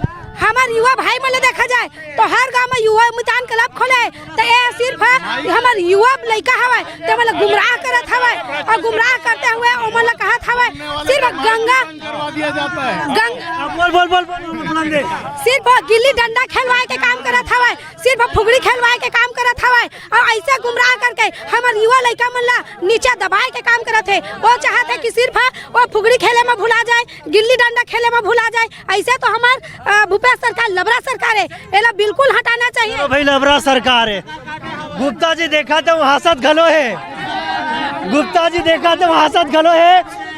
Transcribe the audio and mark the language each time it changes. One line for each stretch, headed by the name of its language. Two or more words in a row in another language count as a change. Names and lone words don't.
Chhattisgarhi: हमार युवा भाई मन देखा जाए तो हर गांव में युवा मितान क्लब खोले तो ये सिर्फ हमार युवा लड़का हवे तो मतलब गुमराह करत हवे, और गुमराह करते हुए ओमन ला कहत हवे सिर्फ गंगा सिर्फ गिल्ली डंडा खेलवाए के काम करत हवे, सिर्फ फुगड़ी खेलवाए के काम करत हवे, और ऐसे गुमराह करके हमार युवा लड़का मन ला नीचे दबाए के काम करत है। वो चाहते कि सिर्फ वो फुगड़ी खेले में भुला जाए, गिल्ली डंडा खेले में भुला जाए। ऐसे तो हमार भूपेश सरकार लबरा सरकार है, एला बिल्कुल हटाना चाहिए। भाई लबरा सरकार है। गुप्ता जी देखा तो हंसत घलो है, गुप्ता जी देखा तो हंसत घलो है।